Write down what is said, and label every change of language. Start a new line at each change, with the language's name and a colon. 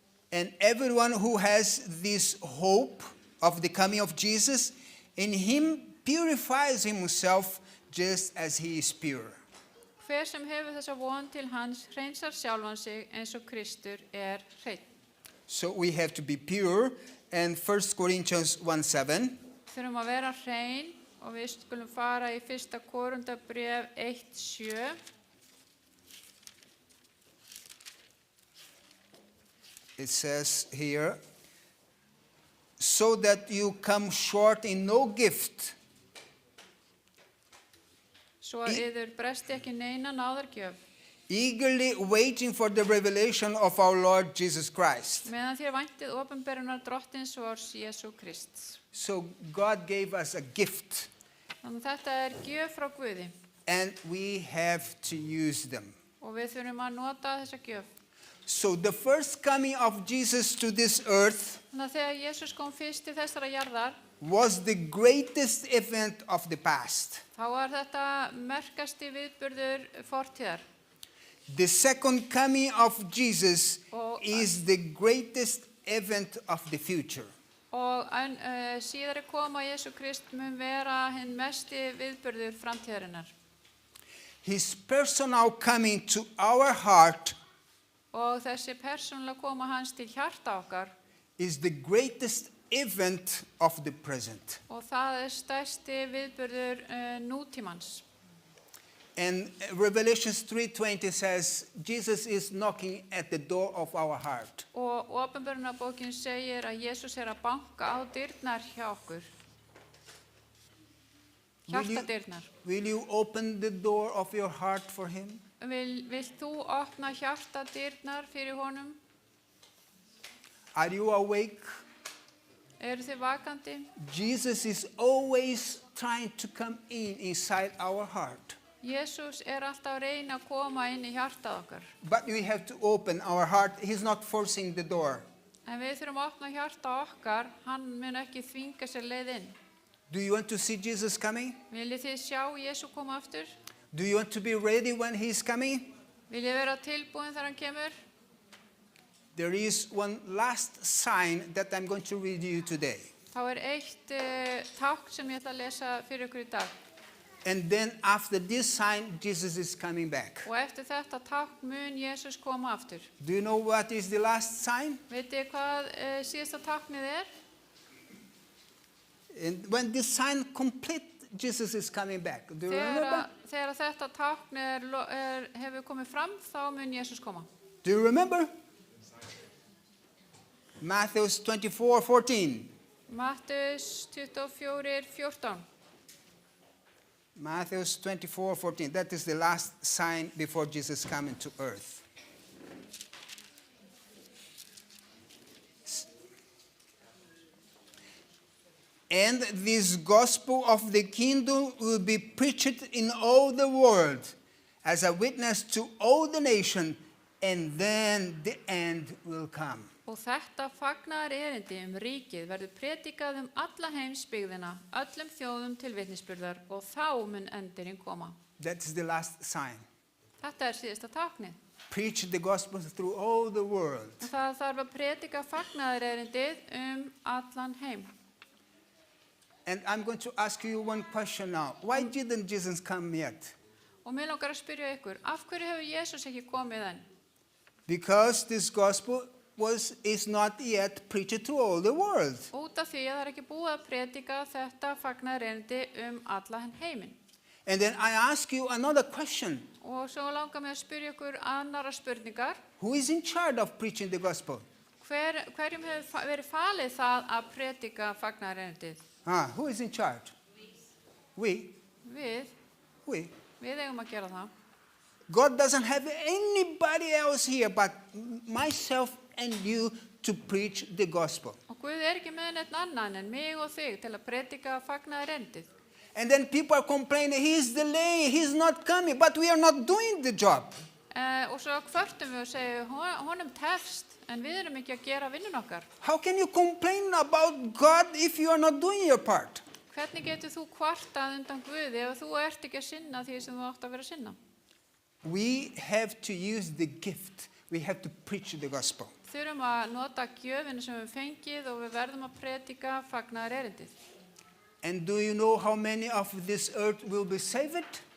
English: And everyone who has this hope of the coming of Jesus, in him purifies himself just as he is pure.
Icelandic: Hver sem hefur þessa von til hans hreinsar sjálfan sig eins og Kristur hreinn.
English: So we have to be pure. And 1 Corinthians 1:7.
Icelandic: Þurfum að vera hrein og við skulum fara í 1. Korintarbréf 1:7.
English: It says here, so that you come short in no gift,
Icelandic: Svo að yður bresti ekki neina náðargjöf,
English: eagerly waiting for the revelation of our Lord Jesus Christ.
Icelandic: meðan þér væntið opinberunar drottins vors Jesú Krists.
English: So God gave us a gift,
Icelandic: Þannig að þetta gjöf frá Guði
English: and we have to use them.
Icelandic: og við þurfum að nota þessa gjöf.
English: So the first coming of Jesus to this earth
Icelandic: Þannig að þegar Jesús kom fyrst til þessara jarðar,
English: was the greatest event of the past.
Icelandic: þá var þetta merkasti viðburður fortíðar.
English: The second coming of Jesus
Icelandic: Og-
English: is the greatest event of the future.
Icelandic: Og síðari koma Jesú Krist mun vera hinn mesti viðburður framtíðarinnar.
English: His personal coming to our heart
Icelandic: Og þessi persónulega koma hans til hjarta okkar
English: is the greatest event of the present.
Icelandic: og það stærsti viðburður nútímans.
English: And Revelation 3:20 says Jesus is knocking at the door of our heart.
Icelandic: Og opinberunarbókin segir að Jesús að banka á dyrnar hjá okkur. Hjartadyrnar.
English: Will you open the door of your heart for him?
Icelandic: Vilt þú opna hjartadyrnar fyrir honum?
English: Are you awake?
Icelandic: Eru þið vakandi?
English: Jesus is always trying to come inside our heart.
Icelandic: Jesús alltaf að reyna að koma inn í hjartað okkar.
English: But we have to open our heart. He's not forcing the door.
Icelandic: En við þurfum að opna hjarta okkar, hann mun ekki þvinga sér leið inn.
English: Do you want to see Jesus coming?
Icelandic: Viljið þið sjá Jesú koma aftur?
English: Do you want to be ready when he's coming?
Icelandic: Viljið vera tilbúin þegar hann kemur?
English: There is one last sign that I'm going to read you today.
Icelandic: Þá eitt tákn sem ég ætla að lesa fyrir ykkur í dag.
English: And then after this sign, Jesus is coming back.
Icelandic: Og eftir þetta tákn mun Jesús koma aftur.
English: Do you know what is the last sign?
Icelandic: Vitið hvað síðasta táknið
English: And when this sign complete, Jesus is coming back. Do you remember?
Icelandic: Þegar þetta tákn hefur komið fram, þá mun Jesús koma.
English: Do you remember? Matthew 24:14.
Icelandic: Mattheus 24:14.
English: Matthew 24:14. That is the last sign before Jesus coming to earth. And this gospel of the kingdom will be preached in all the world as a witness to all the nations, and then the end will come.
Icelandic: Og þetta fagnaðar erindi ríkið verður predikað alla heimsbyggðina, öllum þjóðum til vitnisburðar og þá mun endurinn koma.
English: That's the last sign.
Icelandic: Þetta síðasta táknið.
English: preach the gospel through all the world.
Icelandic: Það þarf að predika fagnaðarerindið allan heim.
English: And I'm going to ask you one question now. Why didn't Jesus come yet?
Icelandic: Og mér langar að spyrja ykkur, af hverju hefur Jesús ekki komið enn?
English: Because this gospel is not yet preached to all the world.
Icelandic: Út af því að það ekki búið að predika þetta fagnaðarerindi allan heiminn.
English: And then I ask you another question.
Icelandic: Og svo langar mér að spyrja ykkur annara spurningar.
English: Who is in charge of preaching the gospel?
Icelandic: Hverjum hefur verið falið það að predika fagnaðarerindið?
English: Who is in charge? We.
Icelandic: Við eigum að gera það.
English: God doesn't have anybody else here but myself and you to preach the gospel.
Icelandic: Og Guð ekki með neitt annan en mig og þig til að predika fagnaðarerindið.
English: And then people are complaining, he's delayed, he's not coming, but we are not doing the job.
Icelandic: Og svo kvörtum við og segjum, honum tefst, en við erum ekki að gera vinnun okkar.
English: How can you complain about God if you are not doing your part?
Icelandic: Hvernig getur þú kvartað undan Guði ef þú ert ekki að sinna því sem þú átt að vera að sinna?
English: We have to use the gift. We have to preach the gospel.
Icelandic: Þurfum að nota gjöfina sem við fengið og við verðum að predika fagnaðarerindið.
English: And do you know how many of this earth will be saved?